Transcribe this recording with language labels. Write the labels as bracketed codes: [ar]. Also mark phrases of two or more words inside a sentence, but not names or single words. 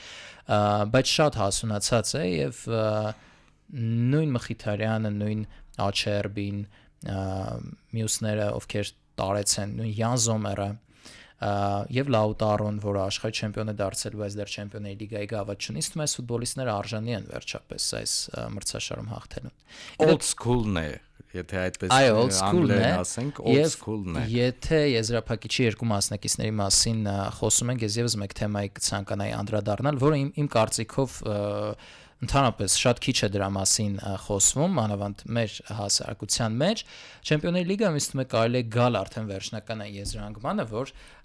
[hy] բայց շատ հասունացած է եւ նույն Մխիթարյանը, նույն Աչերբին, մյուսները ովքեր տարեցեն, նույն Յան Զոմերը եւ Լաուտարոն, որը աշխարհի չեմպիոն է դարձել, բայց դեռ Չեմպիոնների լիգայի գավաթ չունի, իսկ այս ֆուտբոլիստները արժանի են վերջապես այս մրցաշարում հաղթելուն։ [en] Old school- [hy] ն է, եթե այդպես անգլերեն ասենք, [en] old school-ն է։ [hy] Եթե եզրափակիչի երկու մասնակիցների մասին խոսում ենք, ես եւս մեկ թեմայի կցանկանայի անդրադառնալ, որը իմ կարծիքով ընդհանրապես շատ քիչ է դրա մասին խոսվում, մանավանդ մեր հասարակության մեջ։ Չեմպիոնների լիգայում ինձ թվում է կարելի է գալ արդեն վերջնական այն եզրահանգմանը, որ